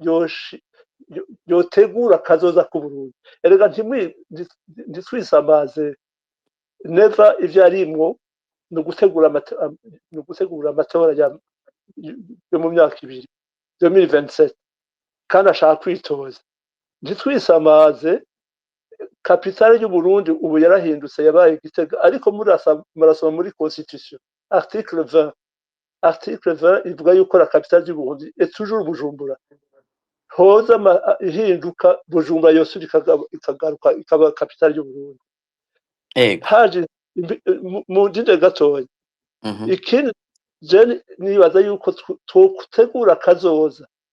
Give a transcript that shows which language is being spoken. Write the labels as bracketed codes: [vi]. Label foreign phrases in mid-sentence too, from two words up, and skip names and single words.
[rn] yotegura kazoza ku Burundi erega ntitwisamaze neva ivyo arimwo no gutegura amatora yo mu myaka 2027 kandi ashaka kwitoza ntitwisamaze kapitale y'u Burundi ubu yarahindutse yabaye Gitega ariko murasoma muri [fr] constitution article [rn] 20 ivuga yuko [fr] la capitale du Burundi est toujours Bujumbura [rn] hoza ihinduka Bujumbura yosuri ikagaruka ikaba capitale y'u Burundi haje mu ndinde gatoya ikindi je nibaza yuko twotegura kazoza